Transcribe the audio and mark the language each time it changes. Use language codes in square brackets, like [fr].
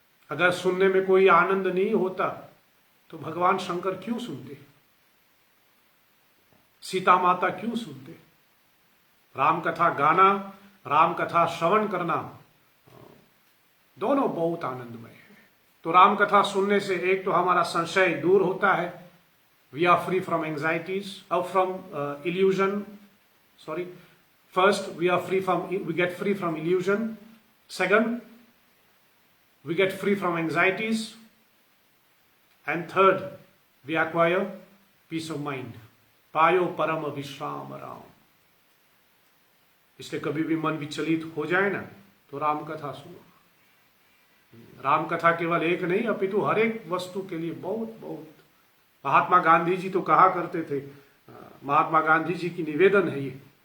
[hi] अगर सुनने में कोई आनंद नहीं होता तो भगवान शंकर क्यों सुनते, सीता माता क्यों सुनते। राम कथा गाना, राम कथा श्रवण करना, दोनों बहुत आनंदमय है। तो राम कथा सुनने से एक तो हमारा संशय दूर होता है, [en] we are free from anxieties or from illusion. Sorry, first we get free from illusion. Second, we get free from anxieties. And third, we acquire peace of mind. [hi] पायो परम विश्राम राम। इसलिए कभी भी मन विचलित हो जाए ना तो राम कथा सुनो। राम कथा केवल एक नहीं अपितु हर एक वस्तु के लिए बहुत बहुत। महात्मा गांधी जी तो कहा करते थे, महात्मा गांधी जी की निवेदन है ये।